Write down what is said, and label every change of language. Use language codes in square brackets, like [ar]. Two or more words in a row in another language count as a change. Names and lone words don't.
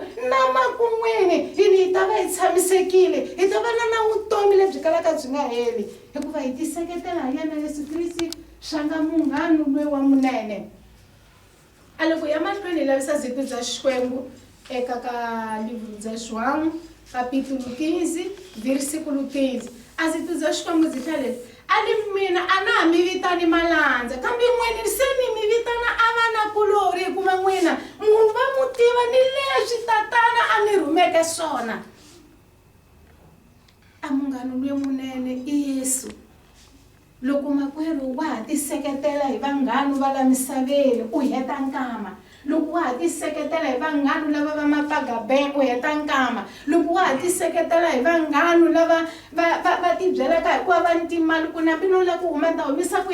[ts] na makun'wini yini hi ta va hi tshamisekile hi ta va na vutomi lebyi kalaka byi nga heli hikuva hi tiseketela hi yena Yesu Kriste swa nga munghano lweyi wa munene a loko ya mahlweni hi lavisa zito bya Xikwembu eka ka [pt] livro bya João capítulo 15 versículo 15 [ts] a zito bya Xikwembu byi hlaya leswi ali mina a na ha mi vitani malandza kambe n'wina se ni mi vitana a va na kulori hikuva n'wina munhu va mu tiva ni leswi tatana a ni rhumeke swona a munghano lweyi munene i Yesu loko makwerhu wa ha tiseketela hi vanghano va la misaveni u heta nkama loko wa ha tiseketela hi vanghano lava va mapagabe u heta nkama loko wa ha tiseketela hi vanghano lava va tibyelaka hikuva va ni timali ku nambi no lava ku huma ta humisa ku